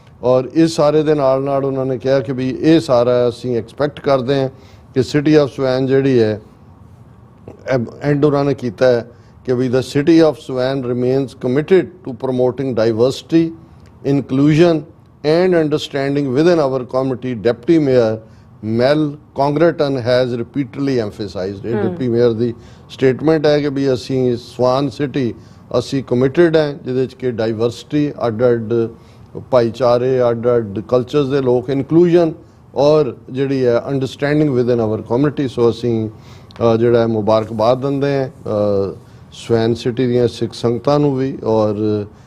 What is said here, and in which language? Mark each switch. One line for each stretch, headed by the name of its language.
Punjabi: ਔਰ ਇਸ ਸਾਰੇ ਦੇ ਨਾਲ ਨਾਲ ਉਹਨਾਂ ਨੇ ਕਿਹਾ ਕਿ ਵੀ ਇਹ ਸਾਰਾ ਅਸੀਂ ਐਕਸਪੈਕਟ ਕਰਦੇ ਹਾਂ ਕਿ ਸਿਟੀ ਆਫ ਸਵੈਨ ਜਿਹੜੀ ਹੈ, ਐਂਡ ਉਹਨਾਂ ਨੇ ਕੀਤਾ ਹੈ ਕਿ ਵੀ
English: the city of Swan remains committed to promoting diversity, inclusion and understanding within our community। Deputy Mayor Mel Congreton has repeatedly emphasized।
Punjabi: ਇਹ ਡਿਪਟੀ ਮੇਅਰ ਦੀ ਸਟੇਟਮੈਂਟ ਹੈ ਕਿ ਵੀ ਅਸੀਂ ਸਵਾਨ ਸਿਟੀ ਅਸੀਂ ਕਮਿਟਡ ਹੈ, ਜਿਹਦੇ 'ਚ ਕਿ ਡਾਈਵਰਸਿਟੀ, ਅੱਡ ਭਾਈਚਾਰੇ, ਅੱਡ ਕਲਚਰਸ ਦੇ ਲੋਕ, ਇਨਕਲੂਜਨ ਔਰ ਜਿਹੜੀ ਹੈ ਅੰਡਰਸਟੈਂਡਿੰਗ
English: Within our community.
Punjabi: ਸੋ ਅਸੀਂ ਜਿਹੜਾ ਮੁਬਾਰਕਬਾਦ ਦਿੰਦੇ ਹਾਂ ਸਵੈਨ ਸਿਟੀ ਦੀਆਂ ਸਿੱਖ ਸੰਗਤਾਂ ਨੂੰ ਵੀ, ਔਰ